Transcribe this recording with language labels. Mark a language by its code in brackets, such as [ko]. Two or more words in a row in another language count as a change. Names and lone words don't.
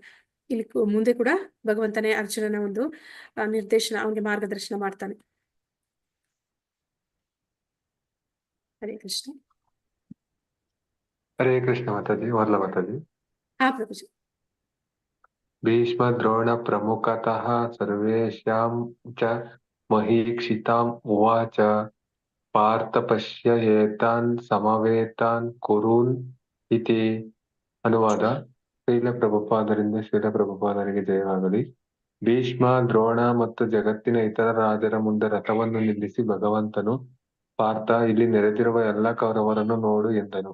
[kn] ಇಲ್ಲಿ ಮುಂದೆ ಕೂಡ ಭಗವಂತನೇ ಅರ್ಜುನನ ಒಂದು ನಿರ್ದೇಶನ, ಅವನಿಗೆ ಮಾರ್ಗದರ್ಶನ ಮಾಡ್ತಾನೆ. ಹರೇ ಕೃಷ್ಣ. ಹರೇ ಕೃಷ್ಣ ಮಾತಾಜಿ. ಓದ್ಲಾ ಮಾತಾಜಿ? ಹಾ ಪ್ರಭುಜಿ. [sa] ಭೀಷ್ಮ ದ್ರೋಣ ಪ್ರಮುಖತಃ ಸರ್ವೇಷಾಂ ಚ ಮಹೀಕ್ಷಿತಾಂ ಉವಾಚ ಪಾರ್ಥ ಪಶ್ಯ ಏತಾನ್ ಸಮವೇತಾನ್ ಕುರೂನ್ ಇತಿ. [kn] ಅನುವಾದ. ಶ್ರೀಲ ಪ್ರಭುಪಾದರಿಂದ ಶ್ರೀಲ ಪ್ರಭುಪಾದರಿಗೆ ಜಯವಾಗಲಿ. ಭೀಷ್ಮ, ದ್ರೋಣ ಮತ್ತು ಜಗತ್ತಿನ ಇತರ ರಾಜರ ಮುಂದೆ ರಥವನ್ನು ನಿಲ್ಲಿಸಿ ಭಗವಂತನು, ಪಾರ್ಥ, ಇಲ್ಲಿ ನೆರೆದಿರುವ ಎಲ್ಲ ಕೌರವರನ್ನು ನೋಡು ಎಂದನು.